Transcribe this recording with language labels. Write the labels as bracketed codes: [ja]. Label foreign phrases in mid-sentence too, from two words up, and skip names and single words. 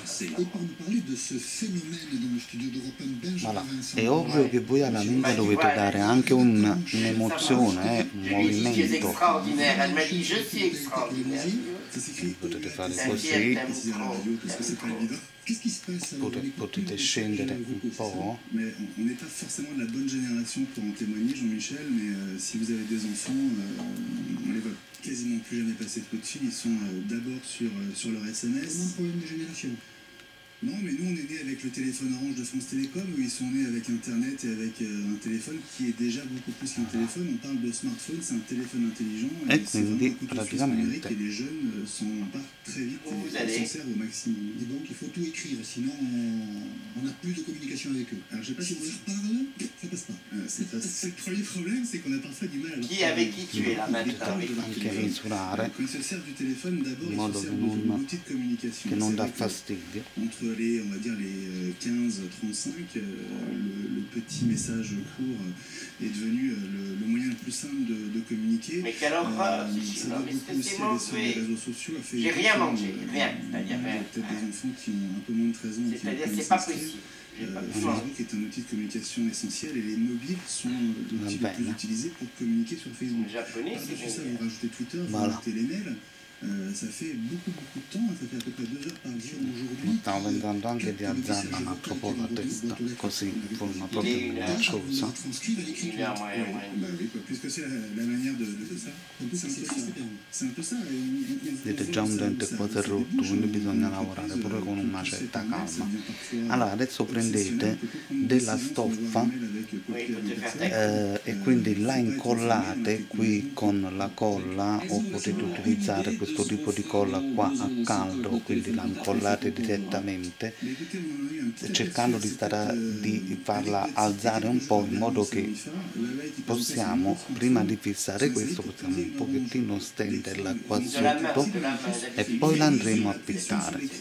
[fr] Voilà. [it] È ovvio che voi alla lingua dovete dare anche un'emozione, un movimento. Potete fare così, potete scendere un po'. [fr] Mais on n'est pas forcément de la bonne génération pour en témoigner, Jean-Michel, mais si vous avez des enfants, on les voit quasiment plus jamais passer de coups de fil, ils sont d'abord sur leur SMS. C'est un problème de génération. Non, mais nous on est nés avec le téléphone orange de France Télécom, où ils sont nés avec Internet et avec un téléphone qui est déjà beaucoup plus qu'un téléphone. On parle de smartphone, c'est un téléphone intelligent. [it] Et quindi praticamente [fr] et les jeunes s'en emparent très vite et s'en servent au maximum. Et donc il faut tout écrire, sinon on n'a plus de communication avec eux. Alors je sais pas si on leur parle, ça passe pas. C'est le premier problème, c'est qu'on a parfois du mal à leur parler. Avec chi tu es là maintenant? [it] Anche misurare [fr] Quand ils se servent du téléphone, d'abord [it] in modo [fr] ils se servent de l'outil de communication. [it] che non dà fastidio. [fr] Entre on va dire les 15-35, le petit message court est devenu le moyen le plus simple de communiquer. Mais quelle horreur, ça va beaucoup aussi aller sur les réseaux sociaux. J'ai rien mangé, rien. Il y a peut-être des enfants qui ont un peu moins de 13 ans. C'est-à-dire c'est pas possible. Facebook est un outil de communication essentiel et les mobiles sont l'outil le plus utilisé pour communiquer sur Facebook. Par-dessus ça, vous rajoutez Twitter, vous rajoutez les mails. Ça fait beaucoup de temps, ça fait à peu près 2 heures par jour aujourd'hui. [it] Stiamo pensando anche di alzarla un altro po' la testa, così in forma proprio minacciosa. [fr] Puisque c'est la manière de ça. C'est un peu ça. [it] Vedete già un dente quasi rotto, quindi bisogna lavorare pure con una certa calma. Allora adesso prendete della stoffa e quindi la incollate qui con la colla, o potete utilizzare questo tipo di colla qua a caldo, quindi la incollate direttamente cercando di farla alzare un po' in modo che possiamo, prima di fissare questo, possiamo un pochettino stenderla qua sotto e poi la andremo a pittare.